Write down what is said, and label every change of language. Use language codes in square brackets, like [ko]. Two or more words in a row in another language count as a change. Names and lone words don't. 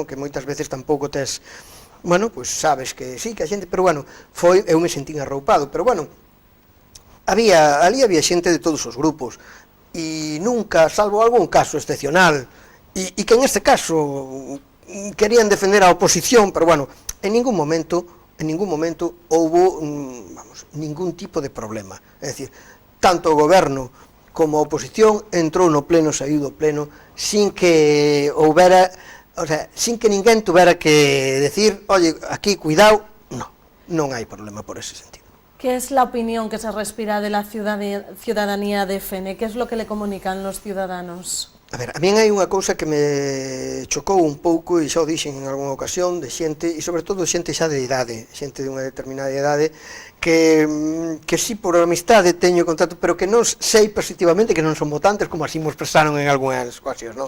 [gl] Que moitas veces tampouco tes, bueno, pois sabes que sí, que a xente, pero bueno, eu me sentín arroupado, pero bueno, ali había xente de todos os grupos, e nunca, salvo algún caso excepcional, e que en este caso querían defender a oposición, pero bueno, en ningún momento houbo, vamos, ningún tipo de problema. É dicir, tanto o goberno como a oposición entrou no pleno, saiu do pleno, sin que houbera, [es] o sea, [gl] sin que ninguén [es] tuvera que decir, oye, [gl] aquí, cuidado, non hai problema por ese sentido. [es] ¿Qué es la opinión que se respira de la ciudadanía de Fene? ¿Qué es lo que le comunican los ciudadanos? [gl] A ver, a min hai unha cousa que me chocou un pouco, e xa o dixen en algunha ocasión, de xente, e sobre todo xente xa de idade, xente de unha determinada idade, que si por amistade teño contacto, pero que non sei positivamente que non son votantes, como así me expresaron en algunhas ocasións, non?